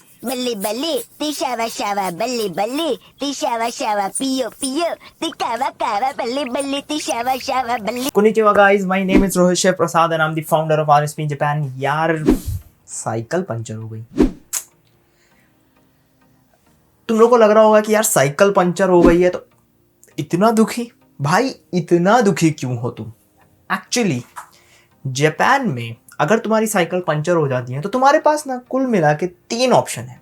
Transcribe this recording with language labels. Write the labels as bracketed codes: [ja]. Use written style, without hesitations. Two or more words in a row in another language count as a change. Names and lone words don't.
[en] बल्ली बल्ली तिशावा शावा बल्ली बल्ली तिशावा शावा पियो पियो तिकावा कावा बल्ली बल्ली तिशावा शावा बल्ली। Konnichiwa guys, my name is Rohit Shev Prasad and I'm the founder of RSP in Japan। [hi] यार साइकिल पंचर हो गई। तुम लोग को लग रहा होगा कि यार साइकिल पंचर हो गई है तो इतना दुखी, भाई इतना दुखी क्यों हो तुम? एक्चुअली जापान में अगर तुम्हारी साइकिल पंचर हो जाती है तो तुम्हारे पास ना कुल मिला के 3 ऑप्शन है।